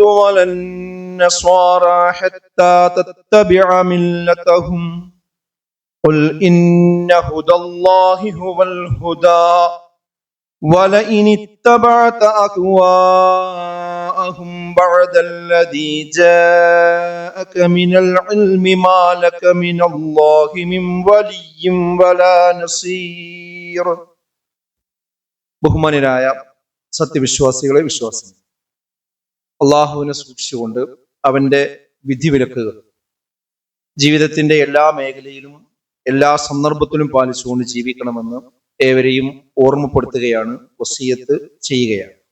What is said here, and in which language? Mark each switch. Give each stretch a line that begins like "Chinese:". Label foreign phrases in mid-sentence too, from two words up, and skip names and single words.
Arabic: ولا النصارى حتى تتبع ملتهم قل إن هدى الله هو الهدى ولئن اتبعت أهواءهم بعد الذي جاءك من العلم ما لك من الله من ولي ولا نصير.
Malayalam: ബഹുമാനരായ സത്യവിശ്വാസികളെ വിശ്വാസം, അള്ളാഹുവിനെ സൂക്ഷിച്ചുകൊണ്ട് അവന്റെ വിധിവിലക്കുകൾ ജീവിതത്തിന്റെ എല്ലാ മേഖലയിലും എല്ലാ സന്ദർഭത്തിലും പാലിച്ചുകൊണ്ട് ജീവിക്കണമെന്ന് ഏവരെയും ഓർമ്മപ്പെടുത്തുകയാണ്, വസിയത്ത് ചെയ്യുകയാണ്.